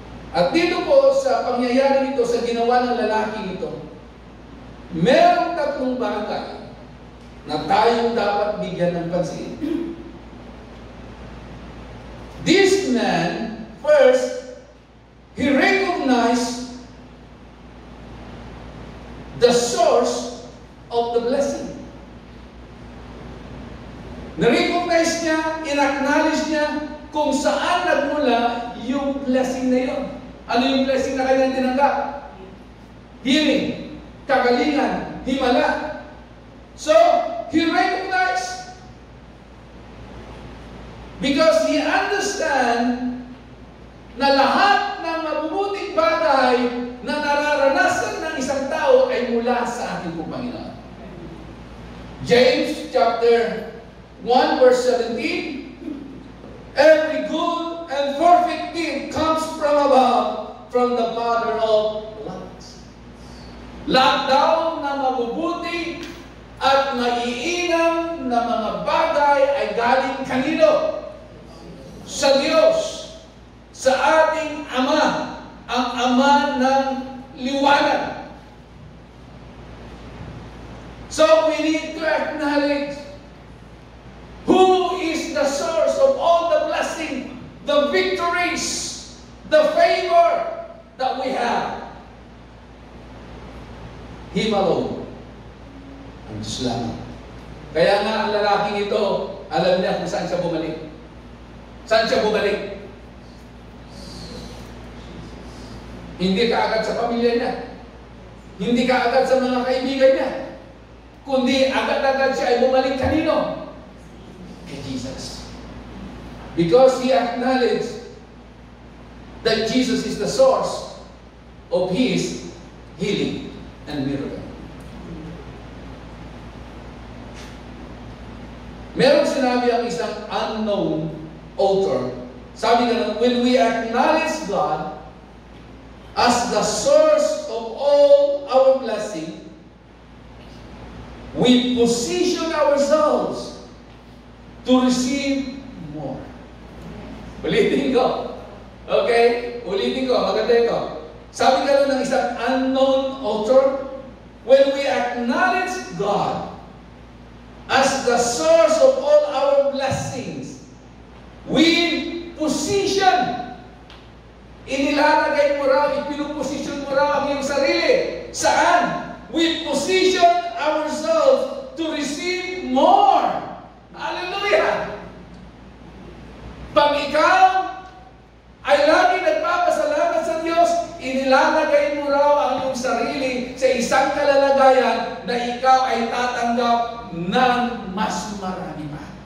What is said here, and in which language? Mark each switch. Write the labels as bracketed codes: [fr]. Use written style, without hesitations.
[tl] At dito po sa pangyayari ito, sa ginawa ng lalaking ito, merong tatlong bagay na tayong dapat bigyan ng pansin. [en] This man, first, he recognized the source of the blessing. [tl] Na-recognize niya, in-acknowledge niya kung saan nagmula yung blessing na yun. Ano yung blessing na kanyang tinanggap? Healing, kagalingan, himala. [en] So, he recognized because he understand [tl] na lahat ng mabubuting bagay na nararanasan ng isang tao ay mula sa ating Panginoon. [en] James chapter 1 verse 17, every good and perfect gift comes from above, from the Father of lights. [tl] Lahat daw na mabubuti at maiinam na mga bagay ay galing kanino? Sa Diyos, sa ating Ama, ang Ama ng liwanag. [en] So we need to acknowledge who is the source of all the blessing, the victories, the favor that we have. Him alone. [tl] Ang Diyos lamang. Kaya nga ang lalaking ito, alam niya kung saan siya bumalik. Saan siya bumalik? Hindi kaagad sa pamilya niya. Hindi kaagad sa mga kaibigan niya. Kundi agad-agad siya ay bumalik kanino? Kay Jesus. [en] Because he acknowledged that Jesus is the source of his healing and miracle. [tl] Merong sinabi ang isang [en] unknown author. [tl] Sabi nga, [en] when we acknowledge God as the source of all our blessing, we position ourselves to receive more. [tl] Ulitin ko. Okay? Ulitin ko. Maganda ito. Sabi nga ng isang [en] unknown author, when we acknowledge God as the source of all our blessings, we position. [tl] Inilalagay mo raw, ipinuposisyon mo raw ang iyong sarili. Saan? [en] we position ourselves to receive more. Hallelujah! [tl] Pag ikaw ay lagi nagpapasalamat sa Diyos, inilalagay mo raw ang iyong sarili sa isang kalalagayan na ikaw ay tatanggap ng mas marami pa.